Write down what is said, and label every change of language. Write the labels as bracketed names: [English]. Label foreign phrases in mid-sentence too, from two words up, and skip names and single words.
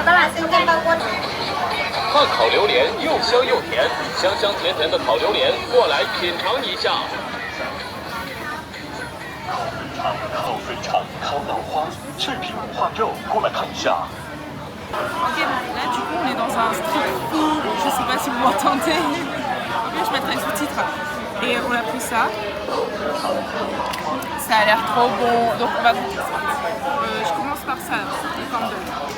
[Chinese] 炭烤榴莲又香又甜，香香甜甜的烤榴莲，过来品尝一下。烤肥肠、烤脑花、脆皮五花肉，过来看一下。 [French] Ok, là du coup on est dans un [English] street food, [French] je sais pas si vous m'entendez, mais je mettrai les sous-titres. Et on a pris ça, ça a l'air trop bon, donc on va goûter ça. Je commence par ça, les [English] corned beef.